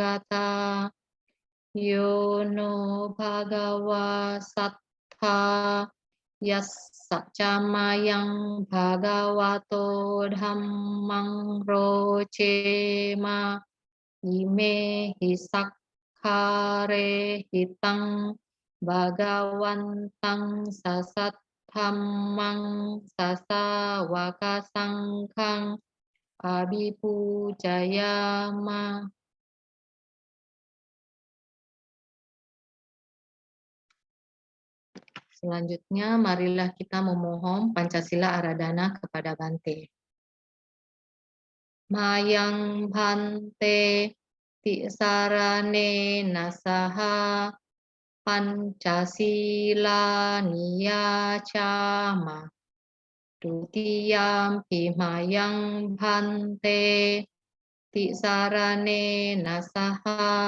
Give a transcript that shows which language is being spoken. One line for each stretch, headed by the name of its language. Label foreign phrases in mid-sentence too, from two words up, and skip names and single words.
Pali: gata Yono Bhagawa Sattha Yassa Camayang Bhagavato Dhammang Rocema Ime Hisakkare Hitang Bhagawantang Sasathammang Sasawakasangkang Abhipujayama.
Indonesian: Selanjutnya, marilah kita memohon Pancasila Aradhana kepada Bante.
Pali: Mayang Bante Tisarane Nasaha Pancasila Niyacama Dutiyam Pimayang Bante Tisarane Nasaha